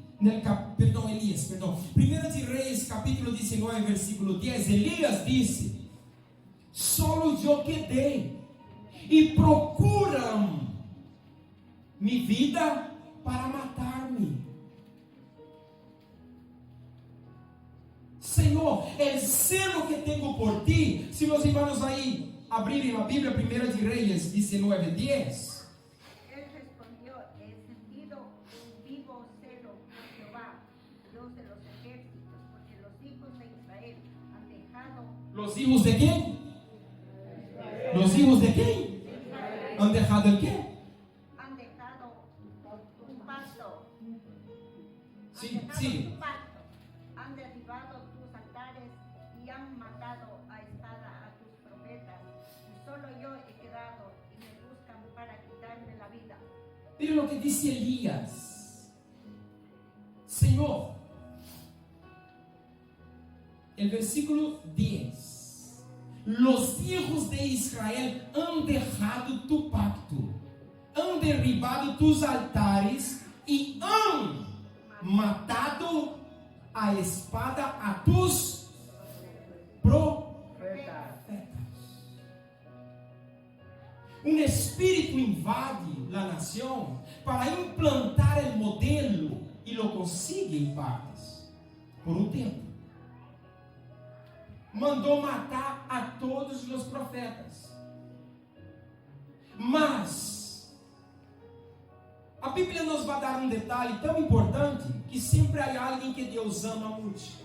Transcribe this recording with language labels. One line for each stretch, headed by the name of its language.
Portuguese: Elías, 1 de Reis, capítulo 19, versículo 10, Elias disse: solo eu quedei, e procuram mi vida para matar-me. Senhor, el celo que tenho por ti. Se os irmãos aí abrirem a Bíblia, 1 de Reis 19, 10.
Spanish: Él respondió: he sentido un vivo celo por Jehová, Dios de los ejércitos, porque los hijos de Israel han dejado. ¿Los hijos de quién? ¿Los hijos de quién? ¿Han dejado el qué? Han dejado un pacto. Sí, Han dejado sí. un pacto. Han derribado tus altares y han matado a espada a tus profetas. Y solo yo he quedado y me buscan para quitarme la vida. Miren lo que dice Elías. Señor, el versículo 10. Los hijos de Israel han dejado tu pacto, han derribado tus altares y han matado a espada a tus profetas.
Portuguese: Um espírito invade a nação para implantar o modelo
Spanish: e lo consigue
Portuguese: em partes, por um tempo. Mandou matar a todos os profetas. Mas a Bíblia nos vai dar um detalhe tão importante, que sempre há alguém que Deus ama muito.